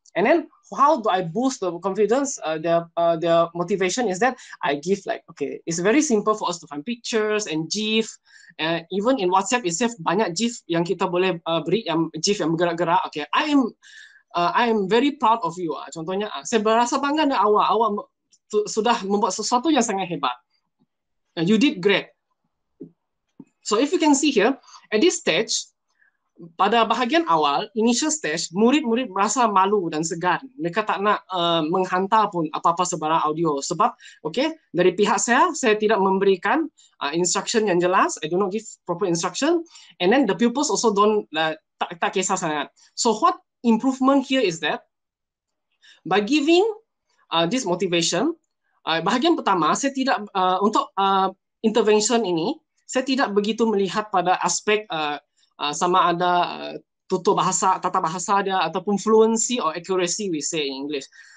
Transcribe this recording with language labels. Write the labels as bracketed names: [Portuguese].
[English] And then how do I boost the confidence? Their motivation is that I give like, okay, it's very simple for us to find pictures and GIF. Even in WhatsApp itself [Malay] banyak GIF yang kita boleh beri, yang GIF yang bergerak-gerak. [English] Okay, I am very proud of you. [Malay] Contohnya, saya berasa bangga dengan awak sudah membuat sesuatu yang sangat hebat. [English] You did great. So if you can see here, at this stage, [Malay] pada bahagian awal, [English] initial stage, [Malay] murid-murid merasa malu dan segan. Mereka tak nak menghantar pun apa-apa sebarang audio. Sebab, okay, dari pihak saya tidak memberikan instruction yang jelas. [English] I do not give proper instruction. And then the pupils also don't, [Malay] tak kisah sangat. [English] So what improvement here is that, by giving this motivation, [Malay] bahagian pertama, saya tidak, untuk intervention ini, saya tidak begitu melihat pada aspek sama ada tutur bahasa, tata bahasa dia, ataupun fluency [English] or accuracy we say in English.